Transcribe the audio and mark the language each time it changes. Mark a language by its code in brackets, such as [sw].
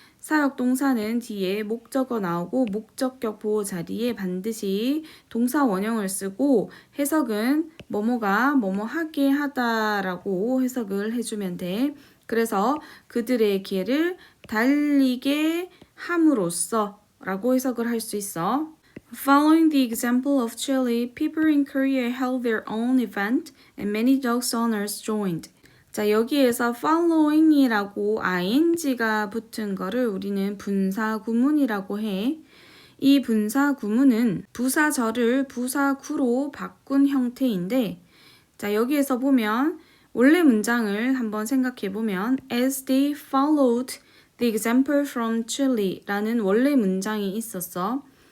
[ko] 사역동사는 뒤에 목적어 나오고 목적격 보호 자리에 반드시 동사 원형을 쓰고 해석은 뭐뭐가 뭐뭐 하게 하다라고 해석을 해주면 돼. 그래서 그들의 개를 달리게 함으로써 라고 해석을 할 수 있어. [en] Following the example of Chile, people in Korea held their own event and many dog owners joined. [ko] 자, 여기에서 following이라고 ing가 붙은 거를 우리는 분사 구문이라고 해. 이 분사 구문은 부사절을 부사구로 바꾼 형태인데 자, 여기에서 보면 원래 문장을 한번 생각해 보면 [en] as they followed the example from Chile [ko] 라는 원래 문장이 있었어.